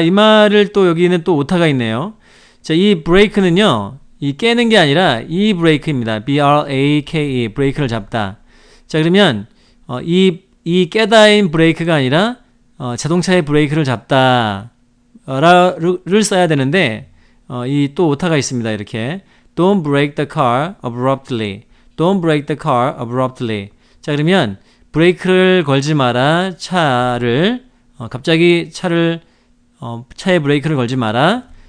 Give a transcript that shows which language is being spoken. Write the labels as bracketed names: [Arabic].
[Korean] 이 말을 또 여기는 또 오타가 있네요. 자, 이 브레이크는요. 이 깨는 게 아니라 이 브레이크입니다. B-R-A-K-E 브레이크를 잡다. 자, 그러면 이 깨다인 브레이크가 아니라 자동차의 브레이크를 잡다 를 써야 되는데 이 또 오타가 있습니다. [English] 이렇게 Don't break the car abruptly. Don't break the car abruptly. [Korean] 자, 그러면 브레이크를 걸지 마라. 차를 갑자기 차에 브레이크를 걸지 마라.